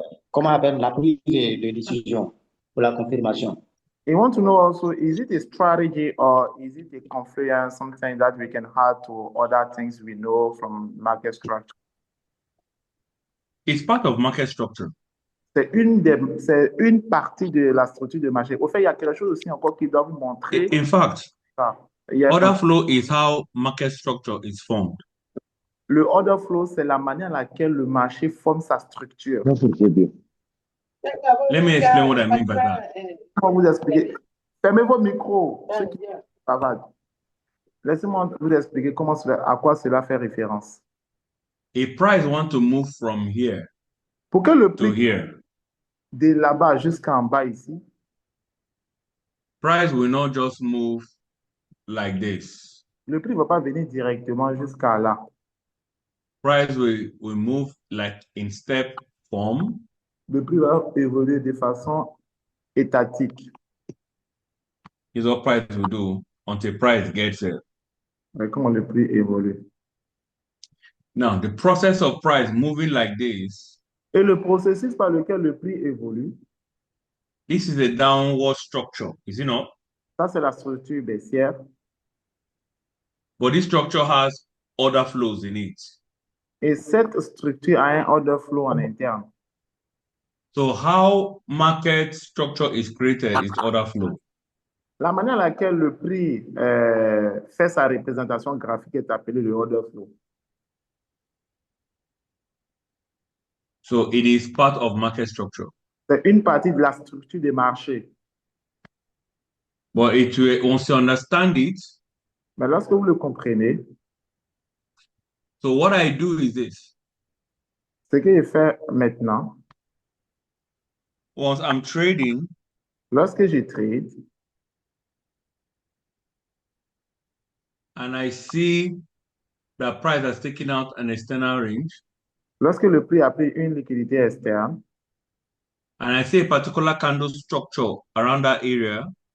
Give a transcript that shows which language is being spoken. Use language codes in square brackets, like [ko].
[fr] comment on appelle la prise de décision pour la confirmation. [en] You want to know also, is it a strategy or is it a confluence, something that we can add to other things we know from market structure? It's part of market structure. [fr] C'est une partie de la structure de marché. Au fait, il y a quelque chose aussi encore qui doit vous montrer. [en] In fact, Yes, order flow is how market structure is formed. [fr] Le order flow, c'est la manière à laquelle le marché forme sa structure. [en] Let me explain what I mean by that. [fr] Comment vous expliquer? Fermez vos micros. Ceux qui bavardent. Laissez-moi vous expliquer à quoi cela fait référence. [en] A price want to move from here [fr] Pour que le [en] to [fr] prix [en] here. [fr] de là-bas jusqu'en bas ici, [en] Price will not just move like this. [fr] le prix ne va pas venir directement jusqu'à là. [en] Price will move like in step form. [fr] Le prix va évoluer de façon étatique. [en] Is what price will do until price gets there. [fr] Mais comment le prix évolue? [en] Now, the process of price moving like this. [fr] Et le processus par lequel le prix évolue. [en] This is a downward structure, is it not? [fr] Ça, c'est la structure baissière. [en] But this structure has order flows in it. [fr] Et cette structure a un order flow en interne. [en] So how market structure is created is order flow. [fr] La manière à laquelle le prix fait sa représentation graphique est appelée le order flow. [en] So it is part of market structure. [fr] C'est une partie de la structure des marchés. [en] But once you understand it, [fr] mais lorsque vous le comprenez, [en] so what I do is this. [fr] Ce que je fais maintenant, [en] once I'm trading, [fr] lorsque je trade, [en] and I see the price has taken out an external range, [fr] lorsque le prix a pris une liquidité externe, [en] and I see a particular candle structure around that area,